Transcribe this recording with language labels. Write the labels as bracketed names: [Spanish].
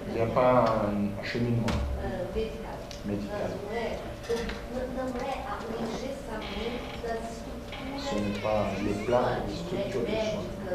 [French] Il n'y a pas un cheminement médical. [Portuguese] Não é o engessamento das estruturas. [French] Ce n'est pas les plans de structure de soins.